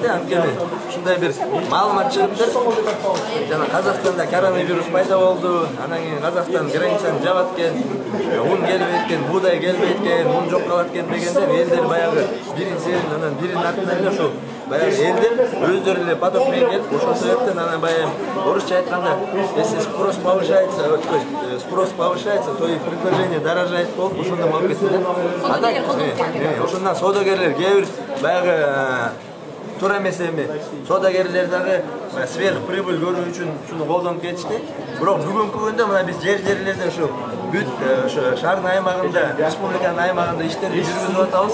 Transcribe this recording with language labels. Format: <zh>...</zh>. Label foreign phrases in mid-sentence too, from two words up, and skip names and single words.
<ky>Анткени ушундай бир маалымат чыгыптыр. Жана Казакстанда коронавирус пайда болду. Анан кийин Казакстан границаны жабат экен. Un келбейт экен, буудай келбейт экен, un жок калат экен дегендер элдер баягы бирин серин анан бирин артынан эле ошол баягы элдер өздөрү эле поток менен келип ошол себептен анан баягы орусча айтканда</ky> <ru>если спрос повышается, то и предложение дорожает</ru> <ky>болуп ошондой болуп кетти да. Ошондон соодагерлер кээ бир баягы туура эмес эми соодагерлер дагы</ky> <ru>сверх прибыль</ru> <ky>көрүү үчүн ушуну колдонуп кетишти. Бирок бүгүнкү күндө мына биз жерлерде ушу бүт шаардын аймагында, республиканын аймагында иштерди жүргүзүп атабыз.</ky>